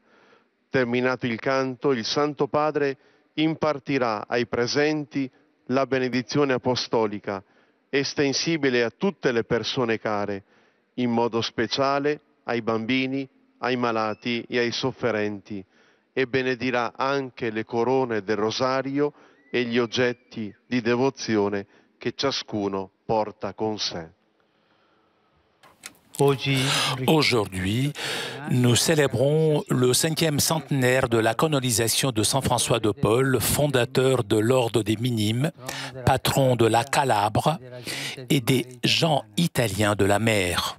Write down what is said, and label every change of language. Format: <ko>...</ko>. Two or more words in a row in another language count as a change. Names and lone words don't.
<it>Terminato il canto, il Santo Padre impartirà ai presenti la benedizione apostolica, estensibile a tutte le persone care, in modo speciale ai bambini, ai malati e ai sofferenti, e benedirà anche le corone del rosario e gli oggetti di devozione che ciascuno porta con sé.</it> <fr>Aujourd'hui, nous célébrons le 5e centenaire de la canonisation de Saint François de Paule, fondateur de l'Ordre des Minimes, patron de la Calabre et des gens italiens de la mer.</fr>